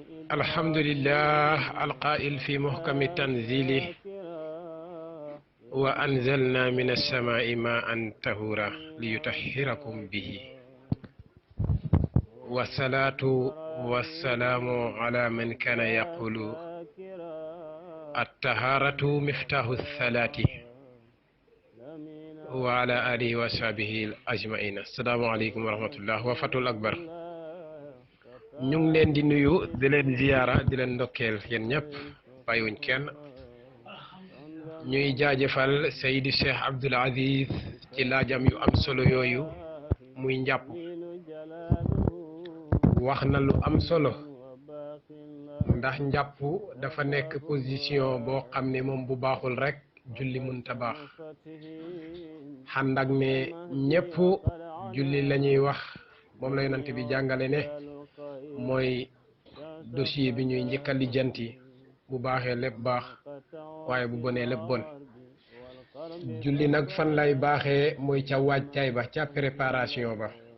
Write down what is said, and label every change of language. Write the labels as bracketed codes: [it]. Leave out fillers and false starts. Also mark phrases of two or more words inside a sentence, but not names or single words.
[ar] الحمد لله القائل في محكم تنزيله وأنزلنا من السماء ماء طهورا ليطهركم به والصلاة والسلام على من كان يقول الطهارة مفتاح الصلاة وعلى آله وصحبه أجمعين. السلام عليكم ورحمة الله وفتح الأكبر. [wo] ñu ngi leen di nuyu di leen ziyaara di leen ndokkeel yéen ñëpp bàyyiwuñ kenn ñuy jaajëfal Seydi Cheikh Abdoul Aziz ci laajam yu am solo yooyu muy njàpp wax na lu am solo ndax njàpp dafa nekk position boo xam ne moom bu baaxul rek julli mënta baax xànd ak ne ñëpp julli la ñuy wax moom la yonent bi jàngale ne mooy dossier bi ñuy njëkk a lijjanti bu baaxee lépp baax waaye bu bonee lépp bon julli nag fan lay baaxee mooy ca waajtaay ba ca préparation ba